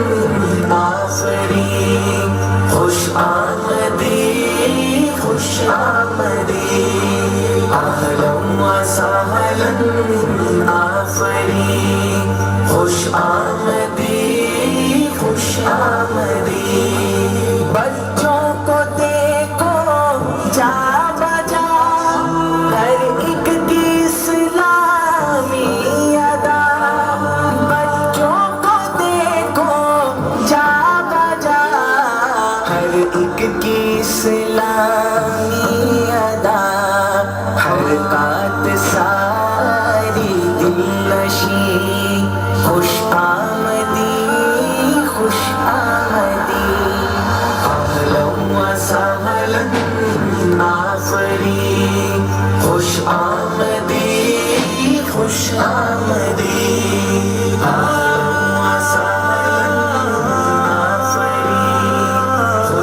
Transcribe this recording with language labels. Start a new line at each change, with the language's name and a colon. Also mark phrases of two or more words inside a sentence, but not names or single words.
Urdu: آفرین خوش آمدید خوش آمدید
Arabic: اہلاً وسہلاً
Urdu: آفرین خوش آمدید خوش آمدید بچوں کو دیکھو جا بجا ہر ایک کی اسلامی ادا بچوں کو دیکھو جا بجا ہر ایک کی اسلامی ادا حرکات ساری دل نشیں خوش آمدید خوش آمدید
Arabic: اہلاً وسہلاً
Urdu: آفرین خوش آمدید خوش آمدید
Arabic: اہلاً وسہلاً
Urdu: آفرین